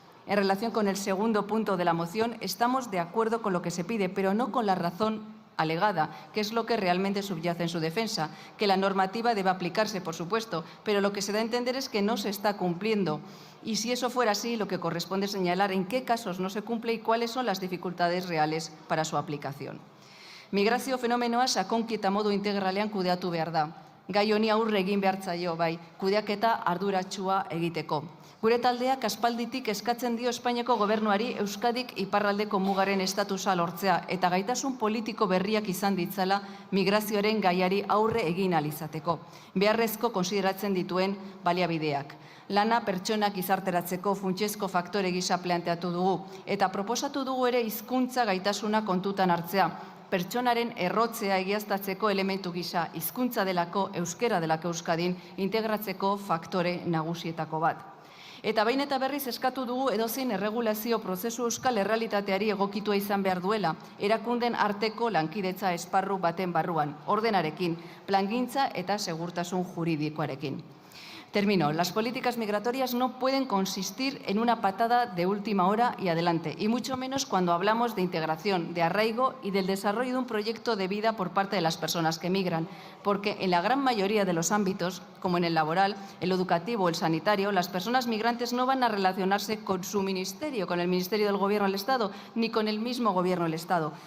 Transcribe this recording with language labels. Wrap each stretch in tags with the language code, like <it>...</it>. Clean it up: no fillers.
<es>En relación con el segundo punto de la moción, estamos de acuerdo con lo que se pide, pero no con la razón alegada, que es lo que realmente subyace en su defensa, que la normativa debe aplicarse, por supuesto, pero lo que se da a entender es que no se está cumpliendo. Y si eso fuera así, lo que corresponde es señalar en qué casos no se cumple y cuáles son las dificultades reales para su aplicación.</es> <eu>Migrazio fenomenoa sakonketa modu integralean kudeatu behar da. Gai honi aurre egin behar zaio, bai, kudeaketa arduratsua egiteko. Gure taldeak aspalditik eskatzen dio Espainiako Gobernuari Euskadik iparraldeko mugaren estatusa lortzea eta gaitasun politiko berriak izan ditzala migrazioaren gaiari aurre egin ahal izateko. Beharrezko konsideratzen dituen baliabideak. Lana pertsonak gizarteratzeko funtsezko faktore gisa planteatu dugu eta proposatu dugu ere hizkuntza gaitasuna kontutan hartzea. Pertsonaren errotzea egiaztatzeko elementu gisa hizkuntza delako, euskera delako Euskadin integratzeko faktore nagusietako bat. Eta behin eta berriz eskatu dugu edozein erregulazio prozesu euskal errealitateari egokitua izan behar duela, erakunden arteko lankidetza esparru baten barruan, ordenarekin, plangintza eta segurtasun juridikoarekin.</eu> <es>Termino. Las políticas migratorias no pueden consistir en una patada de última hora y adelante, y mucho menos cuando hablamos de integración, de arraigo y del desarrollo de un proyecto de vida por parte de las personas que migran, porque en la gran mayoría de los ámbitos, como en el laboral, el educativo o el sanitario, las personas migrantes no van a relacionarse con su ministerio, con el Ministerio del Gobierno del Estado, ni con el mismo Gobierno del Estado.</es>